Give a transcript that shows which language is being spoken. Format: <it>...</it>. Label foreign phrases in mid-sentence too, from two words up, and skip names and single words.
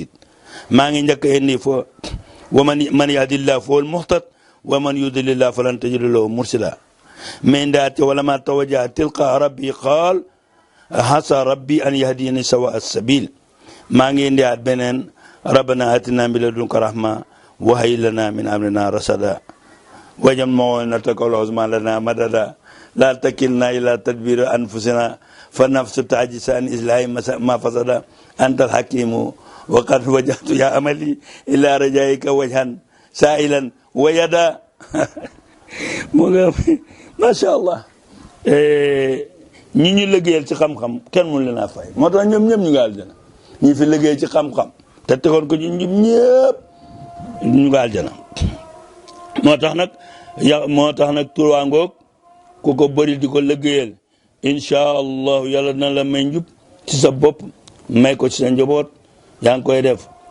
<wo>maa ngi njëkk indi fo</wo> <ar>ومن يهد الله فهو المهتد ومن يضلل الله فلن تجد له مرشدا</ar> <wo>mais ndaate</wo> <ar>ولما توجه تلقاء ربي قال عسى ربي أن يهديني سواء السبيل</ar> <wo>maa ngi indiwaat</wo> <ar>beneen ربنا آتنا من لدنك رحمة وهيئ لنا من أمرنا رشدا واجعل معونتك العظمى لنا مددا لا تكلنا إلى تدبير أنفسنا فالنفس تعجز عن إصلاح ما فسد أنت الحكيم وقد وجهت يا أملي إلى رجائك وجها سائلا ويدا</ar> <wo>moo nga</wo> <ar>ما شاء الله</ar> <wo>ñi ñu liggéeyal ci xam-xam kenn mënu leen a fay moo tax ñoom ñëpp ñu ngi aljana ñi fi liggéey ci xam-xam te tegoon ko ñu ñëpp ñu ngi aljana moo tax nag turwaa ngoog ku ko bëri di ko liggéeyal</wo> <ar>إن شاء الله</ar> <wo>yàlla na la may njub ci sa bopp may ko ci sa njaboot yaa ngi koy def</wo>